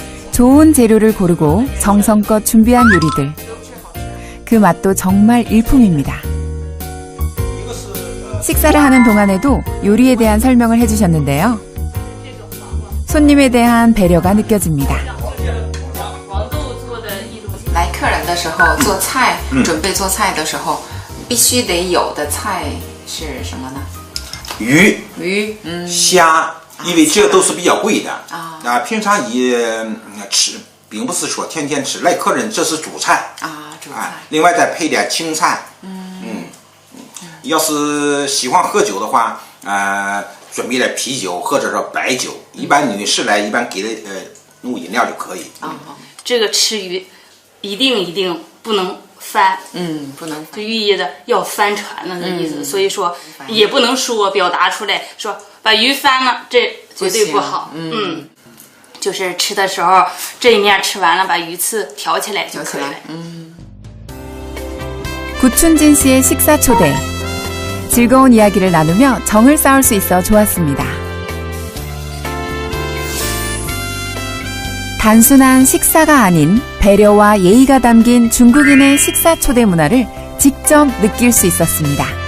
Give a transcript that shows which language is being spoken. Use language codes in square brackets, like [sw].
[ko] 좋은 재료를 고르고 정성껏 준비한 요리들. 그 맛도 정말 일품입니다. 식사를 하는 동안에도 요리에 대한 설명을 해주셨는데요. 손님에 대한 배려가 느껴집니다. [zh] 来客人的时候做菜，准备做菜的时候必须得有的菜是什么呢？鱼，虾，因为这都是比较贵的平常也吃，并不是说天天吃，来客人这是主菜主菜。另外再配点青菜。要是喜欢喝酒的话，准备点啤酒或者说白酒。一般女士来，一般给弄饮料就可以。这个吃鱼一定不能翻，不能就寓意着要翻船了的意思。所以说也不能说表达出来说把鱼翻了，这绝对不好。就是吃的时候这一面吃完了，把鱼刺挑起来就可以了。 [ko] 구춘진 씨의 식사 초대. 즐거운 이야기를 나누며 정을 쌓을 수 있어 좋았습니다. 단순한 식사가 아닌 배려와 예의가 담긴 중국인의 식사 초대 문화를 직접 느낄 수 있었습니다.